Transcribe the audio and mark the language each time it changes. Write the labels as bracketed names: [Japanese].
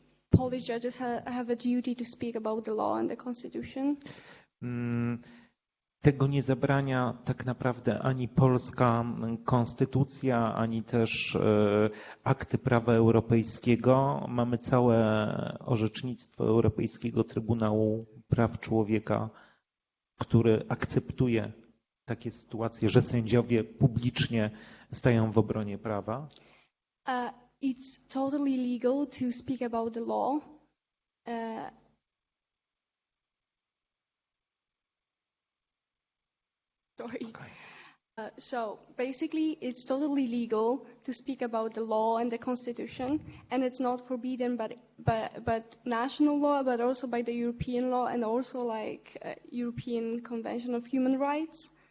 [English] Polish judges have a duty to speak about the law and the constitution. [Polish] Tego nie zabrania tak naprawdę ani polska konstytucja, ani też akty prawa europejskiego. Mamy całe orzecznictwo Europejskiego Trybunału Praw Człowieka, który akceptuje takie sytuacje, że sędziowie publicznie stają w obronie prawa. [English] It's totally legal to speak about the law. Sorry. So basically, it's totally legal to speak about the law and the constitution, and it's not forbidden, but national law, but also by the European law and also like European Convention of Human Rights.